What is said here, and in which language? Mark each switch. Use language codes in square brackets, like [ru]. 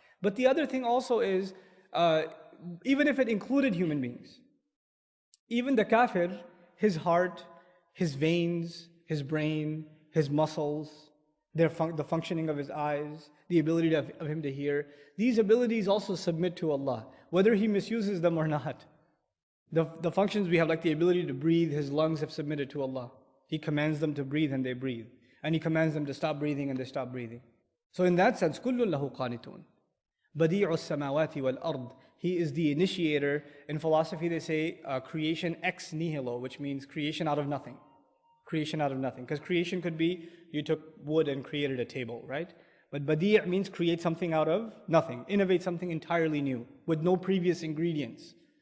[en] But the other thing also is, even if it included human beings, even the kafir, his heart, his veins, his brain, his muscles, the functioning of his eyes, the ability of him to hear, these abilities also submit to Allah, whether he misuses them or not. The functions we have, like the ability to breathe, his lungs have submitted to Allah. He commands them to breathe and they breathe. And He commands them to stop breathing and they stop breathing. So in that sense, [ar] كُلٌّ لَهُ قَانِتُونَ بَدِيعُ السَّمَاوَاتِ وَالْأَرْضِ. [en] He is the initiator. In philosophy they say creation ex nihilo, which means creation out of nothing. Creation out of nothing. Because creation could be, you took wood and created a table, right? But badi' means create something out of nothing. Innovate something entirely new, with no previous ingredients.